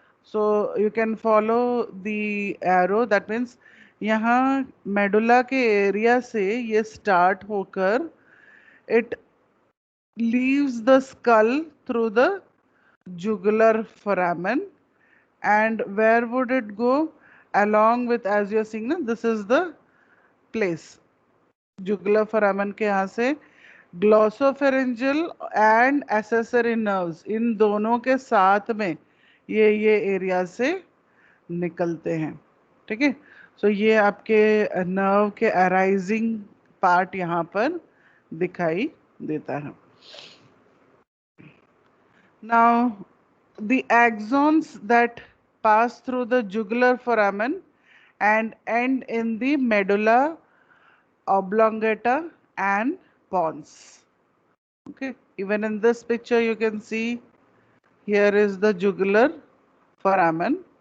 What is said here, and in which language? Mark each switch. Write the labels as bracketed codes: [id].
[en] So you can follow the arrow. That means [hi] यहाँ medulla के area से ये start होकर [en] it leaves the skull through the jugular foramen. And where would it go? Along with, as you're seeing, na, this is the place. [hi] Jugular foramen के यहाँ से glossopharyngeal and accessory nerves, इन दोनों के साथ में ये एरिया से निकलते हैं. ठीक है, सो ये आपके नर्व के अराइजिंग पार्ट यहाँ पर दिखाई देता है. [en] Now, the axons that pass through the jugular foramen and end in the medulla oblongata and pons. Okay, even in this picture you can see here is the jugular foramen.